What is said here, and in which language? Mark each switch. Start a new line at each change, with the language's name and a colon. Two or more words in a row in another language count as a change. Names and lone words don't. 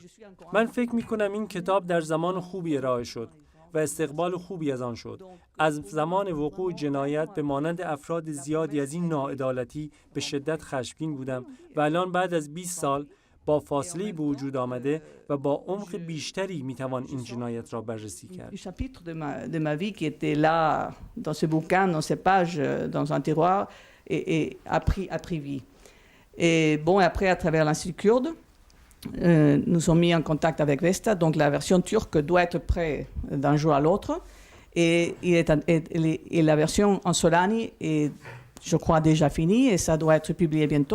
Persian: من فکر می‌کنم این کتاب در زمان خوبی ارائه شد و استقبال خوبی از آن شد. از زمان وقوع جنایت به مانند افراد زیادی از این ناعدالتی به شدت خشمگین بودم و الان بعد از 20 سال با فاصله به وجود آمده و با عمق بیشتری میتوان این جنایت را بررسی کرد.
French: Le chapitre de ma vie qui était là dans ce bouquin, dans ces pages, dans un tiroir, et a pris vie. Et bon, après, à travers l'Institut kurde, nous sommes mis en contact avec Vesta, donc la version turque doit être prête d'un jour à l'autre, et la version en Solani est, je crois, déjà finie, et ça doit être publié bientôt.